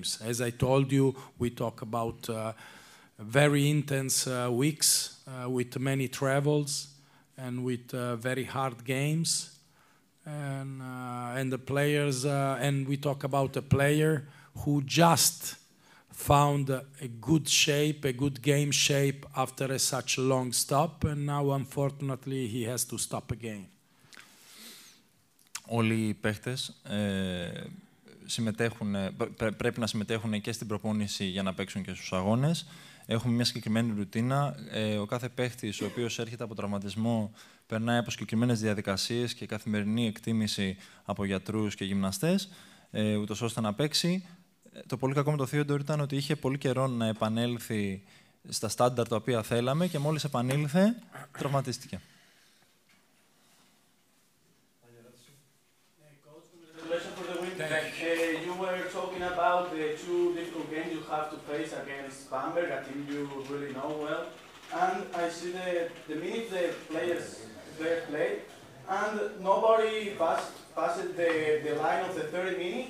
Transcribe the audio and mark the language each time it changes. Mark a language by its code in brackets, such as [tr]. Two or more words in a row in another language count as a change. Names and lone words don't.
[en] As I told you, we talk about very intense weeks with many travels and with very hard games. And the players, and we talk about a player who just found a good shape, a good game shape after such a long stop, and now unfortunately he has to stop again. [el] Όλοι οι παίχτες πρέπει να συμμετέχουν και στην προπόνηση για να παίξουν και στους αγώνες. Έχουμε μια συγκεκριμένη ρουτίνα. Ο κάθε παίχτης ο οποίος έρχεται από τραυματισμό περνάει από συγκεκριμένες διαδικασίες και καθημερινή εκτίμηση από γιατρούς και γυμναστές, ούτως ώστε να παίξει. Το πολύ κακό με το Theodore ήταν ότι είχε πολύ καιρό να επανέλθει στα στάνταρ τα οποία θέλαμε και μόλις επανήλθε, τραυματίστηκε. [en] You were talking about the two difficult games you have to face against Bamberg, a team you really know well. And I see the minutes the players play, and nobody passed the line of the 30 minutes.